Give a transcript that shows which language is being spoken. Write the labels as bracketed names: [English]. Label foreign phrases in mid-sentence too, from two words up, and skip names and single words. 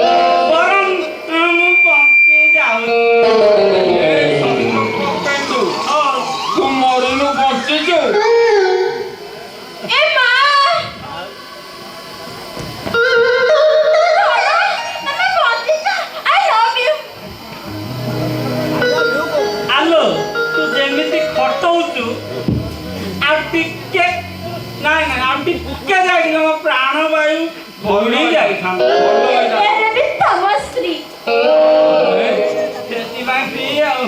[Odia] ବରଂ ମୁଁ ବଞ୍ଚି ଯାଉଛି। ଏ ଶ୍ୱଶୁର ପେଣ୍ଡୁ ତୁ ମରିନୁ ବଞ୍ଚିଛୁ। ଏ ମା ଆମେ ବଞ୍ଚିଛୁ। [English] I love you। [Odia] ଆଲୋ ତୁ ଯେମିତି ଖଟଉଛୁ ଆଉ ଟିକେ ନାଇଁ ଆଉ ଟିକେ ଯାଇଥିଲେ ମୋ ପ୍ରାଣବାୟୁ ବଳି ଯାଇଥାନ୍ତା। ଏବେ ବି ତମ ସ୍ତ୍ରୀ। ସେଥିପାଇଁ ପିଏ ଆଉ।